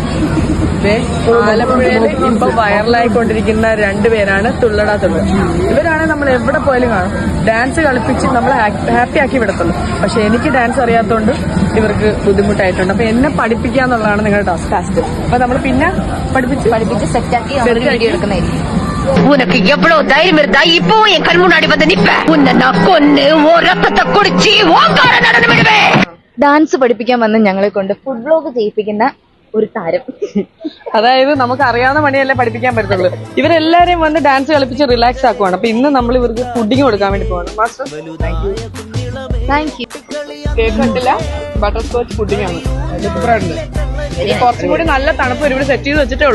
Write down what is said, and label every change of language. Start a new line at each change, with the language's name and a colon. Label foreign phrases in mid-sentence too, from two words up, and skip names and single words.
Malayalam: ആലപ്പുഴയിൽ ഇപ്പൊ വൈറലായിക്കൊണ്ടിരിക്കുന്ന രണ്ടുപേരാണ് തുള്ളടാ തുള്ള. ഇവരാണ് നമ്മൾ എവിടെ പോയാലും കാണും. ഡാൻസ് കളിപ്പിച്ച് നമ്മളെ ഹാപ്പി ആക്കി വിടത്തുള്ളൂ. പക്ഷെ എനിക്ക് ഡാൻസ് അറിയാത്തതുകൊണ്ട് ഇവർക്ക് ബുദ്ധിമുട്ടായിട്ടുണ്ട്. അപ്പൊ എന്നെ പഠിപ്പിക്കാന്നുള്ളതാണ് നിങ്ങളുടെ ടാസ്ക്. അപ്പൊ നമ്മൾ പിന്നെ പഠിപ്പിച്ച് സെറ്റാക്കി വീഡിയോ എടുക്കുന്നതായിരിക്കും.
Tamil: உனக்கு எவ்வளவு தைரியம் இருந்தா இப்போ என் கண் முன்னாடி வந்து நிப்ப உன்னை நான் கொன்னு ஓ ரத்தத்தை குடிச்சு ஓங்கார நடந்து விடுவேன்.
Malayalam: ഡാൻസ് പഠിപ്പിക്കാൻ വന്ന് ഞങ്ങളെ കൊണ്ട്
English: food vlog
Malayalam: ചെയ്യിപ്പിക്കുന്ന ഒരു താരം. അതായത് നമുക്ക് അറിയാവുന്ന പണിയല്ലേ പഠിപ്പിക്കാൻ പറ്റത്തുള്ളൂ. ഇവരെല്ലാരെയും വന്ന് ഡാൻസ് കളിപ്പിച്ച് റിലാക്സ് ആക്കുവാണ്. അപ്പൊ ഇന്ന് നമ്മൾ ഇവർക്ക് ഫുഡിങ് കൊടുക്കാൻ വേണ്ടി പോവാണ്. മാസ്റ്റർ
English: thank you.
Malayalam: കേക്ക് കണ്ടില്ല,
English: butter scotch pudding
Malayalam: ആണ്. കുറച്ചും കൂടി നല്ല തണുപ്പ് ഒരുപാട് സെറ്റ് ചെയ്ത് വെച്ചിട്ടേ ഉള്ളൂ.